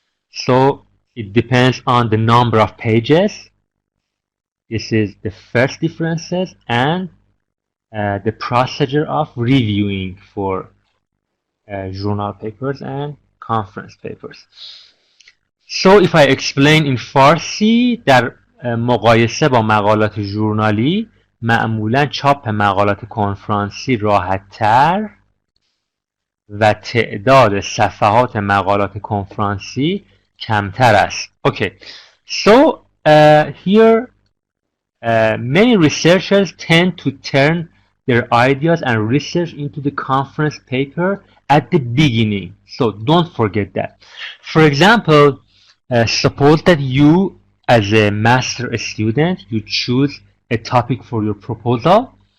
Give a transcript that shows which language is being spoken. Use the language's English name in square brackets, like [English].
[English] So it depends on the number of pages. This is the first differences, and the procedure of reviewing for journal papers and conference papers. So if I explain in [Persian] فارسی، در مقایسه با مقالات ژورنالی معمولا چاپ مقالات کنفرانسی راحت‌تر و تعداد صفحات مقالات کنفرانسی کمتر است. [English] Okay, so here many researchers tend to turn their ideas and research into the conference paper at the beginning. So don't forget that. For example, suppose that you, as a master student, you choose a topic for your proposal.